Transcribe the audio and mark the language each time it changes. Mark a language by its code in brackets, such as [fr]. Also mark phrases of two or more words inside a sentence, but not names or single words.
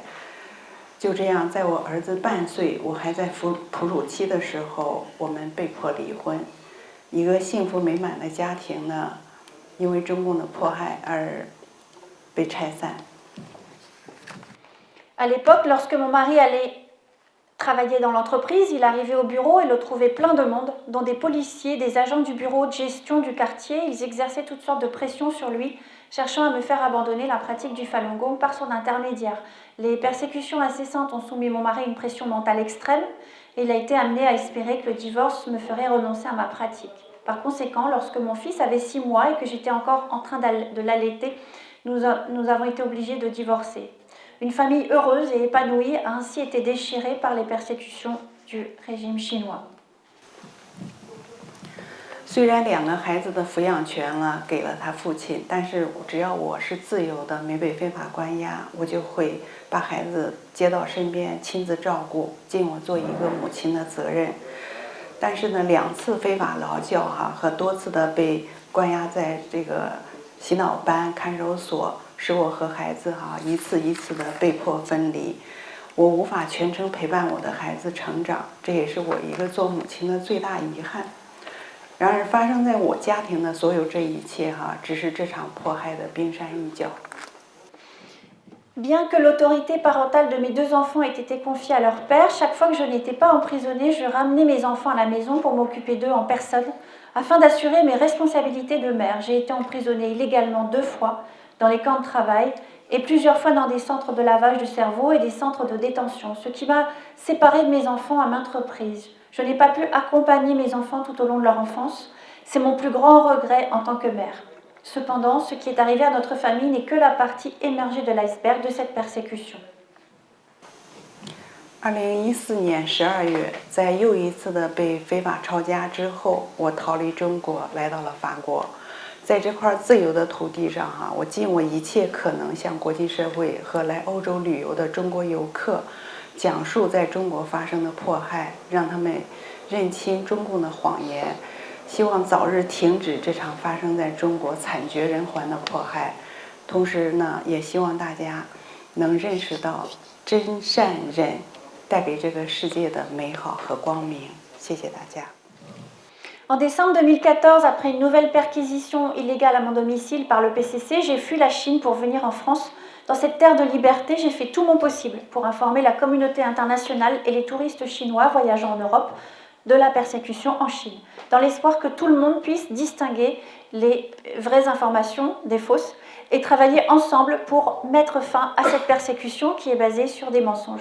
[zh] 就这样，在我儿子半岁，我还在哺乳期的时候，我们被迫离婚。一个幸福美满的家庭呢，因为中共的迫害而被拆散。 [fr] À l'époque, lorsque mon mari allait travailler dans l'entreprise, il arrivait au bureau et le trouvait plein de monde, dont des policiers, des agents du bureau de gestion du quartier. Ils exerçaient toutes sortes de pressions sur lui, cherchant à me faire abandonner la pratique du Falun Gong par son intermédiaire. Les persécutions incessantes ont soumis mon mari à une pression mentale extrême et il a été amené à espérer que le divorce me ferait renoncer à ma pratique. Par conséquent, lorsque mon fils avait 6 mois et que j'étais encore en train de l'allaiter, nous avons été obligés de divorcer. Une famille heureuse et épanouie a ainsi été déchirée par les persécutions du régime chinois. [zh] 虽然2个孩子的抚养权呢给了他父亲，但是只要我是自由的，没被非法关押，我就会把孩子接到身边，亲自照顾，尽我做一个母亲的责任。但是呢，2次非法劳教和多次的被关押在这个洗脑班、看守所，使我和孩子一次一次的被迫分离。我无法全程陪伴我的孩子成长，这也是我一个做母亲的最大遗憾。然而，发生在我家庭的所有这一切只是这场迫害的冰山一角。 [fr] Bien que l'autorité parentale de mes 2 enfants ait été confiée à leur père, chaque fois que je n'étais pas emprisonnée, je ramenais mes enfants à la maison pour m'occuper d'eux en personne, afin d'assurer mes responsabilités de mère. J'ai été emprisonnée illégalement 2 fois dans les camps de travail et plusieurs fois dans des centres de lavage de cerveau et des centres de détention, ce qui m'a séparée de mes enfants à maintes reprises. Je n'ai pas pu accompagner mes enfants tout au long de leur enfance. C'est mon plus grand regret en tant que mère. Cependant, ce qui est arrivé à notre famille n'est que la partie émergée de l'iceberg de cette persécution. [zh] 2014 年12月，在又一次的被非法抄家之后，我逃离中国，来到了法国。在这块自由的土地上我尽我一切可能向国际社会和来欧洲旅游的中国游客讲述在中国发生的迫害，让他们认清中共的谎言，希望早日停止这场发生在中国惨绝人寰的迫害。同时呢，也希望大家能认识到真善忍带给这个世界的美好和光明。谢谢大家。 [fr] En décembre 2014, après une nouvelle perquisition illégale à mon domicile par le PCC, j'ai fui la Chine pour venir en France. Dans cette terre de liberté, j'ai fait tout mon possible pour informer la communauté internationale et les touristes chinois voyageant en Europe de la persécution en Chine, dans l'espoir que tout le monde puisse distinguer les vraies informations des fausses et travailler ensemble pour mettre fin à cette persécution qui est basée sur des mensonges.